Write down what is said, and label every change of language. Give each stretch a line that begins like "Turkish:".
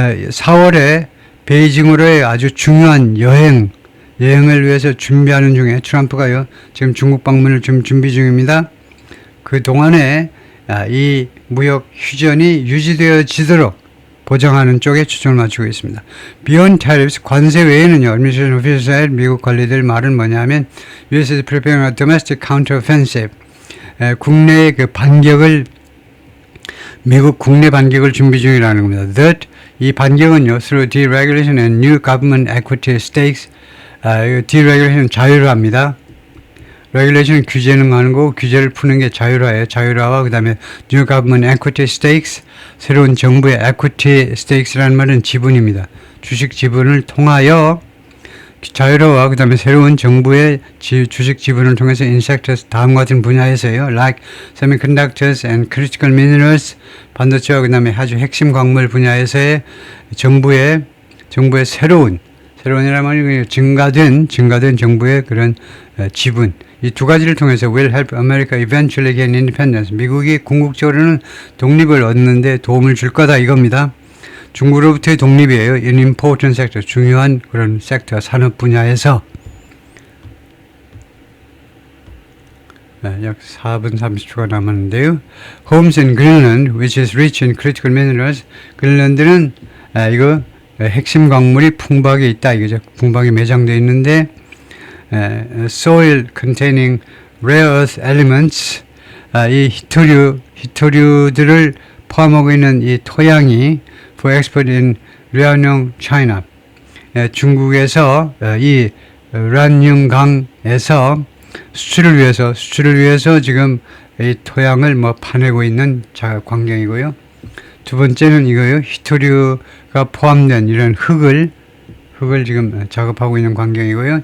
Korean: 4월에 베이징으로의 아주 중요한 여행을 위해서 준비하는 중에 트럼프가요, 지금 중국 방문을 좀 준비 중입니다. 그 동안에 이 무역 휴전이 유지되어지도록 보장하는 쪽에 초점을 맞추고 있습니다.
English: Beyond tariffs,
Korean: 관세 외에는요,
English: administration officials,
Korean: 미국 관리들 말은 뭐냐면
English: US is preparing a domestic counteroffensive.
Korean: 국내의 그 반격을 미국 국내 반격을 준비 중이라는 겁니다.
English: That
Korean: 이 반격은요,
English: through deregulation and new government equity stakes.
Korean: deregulation 자율화입니다. regulation은 규제는 하는 거고 규제를 푸는 게 자율화예요. 자율화와 그 다음에
English: new government equity stakes,
Korean: 새로운 정부의 equity stakes라는 말은 지분입니다. 주식 지분을 통하여 자율화와 그 다음에 새로운 정부의 주식 지분을 통해서
English: in sectors
Korean: 다음과 같은 분야에서요.
English: like semiconductors and critical minerals,
Korean: 반도체와 그 다음에 아주 핵심 광물 분야에서의 정부의 새로운이라는 말이 증가된 정부의 그런 지분, 이 두 가지를 통해서
English: will help America eventually gain independence.
Korean: 미국이 궁극적으로는 독립을 얻는데 도움을 줄 거다 이겁니다. 중국으로부터의 독립이에요.
English: in important sector,
Korean: 중요한 그런 섹터, 산업 분야에서. 약 4분 30초가 남았는데요.
English: Homes in Greenland, which is rich in critical minerals.
Korean: 그린란드는 이거 핵심 광물이 풍부하게 있다 이거죠. 풍부하게 매장되어 있는데
English: soil containing rare earth elements,
Korean: 이 희토류들을 포함하고 있는 이 토양이
English: for export in Liaoning, China.
Korean: 중국에서 이 란융강에서 수출을 위해서 지금 이 토양을 파내고 있는 광경이고요. 두 번째는 이거요. 희토류가 포함된 이런 흙을 지금 작업하고 있는 광경이고요.